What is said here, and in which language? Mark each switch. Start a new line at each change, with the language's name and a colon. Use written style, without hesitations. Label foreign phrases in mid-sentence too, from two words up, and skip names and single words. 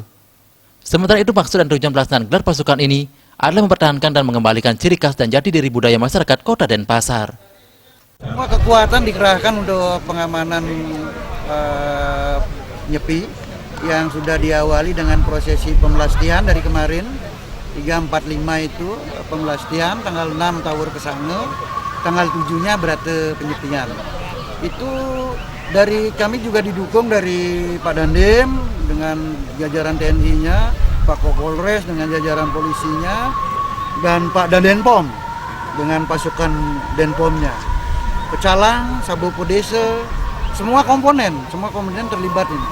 Indonesian: Sementara itu maksud dan tujuan pelaksanaan gelar pasukan ini adalah mempertahankan dan mengembalikan ciri khas dan jati diri budaya masyarakat Kota Denpasar. Semua kekuatan dikerahkan untuk pengamanan Nyepi yang sudah diawali dengan prosesi pemelastian dari kemarin. 345 itu pemelastian, tanggal 6 Tawur Kesange, tanggal 7-nya berate penyepian. Itu dari kami juga didukung dari Pak Dandim dengan jajaran TNI-nya, Pak Kapolres dengan jajaran polisinya, dan Pak Dandenpom dengan pasukan Denpomnya. Pecalang, Sabopo Desa, semua komponen terlibat ini.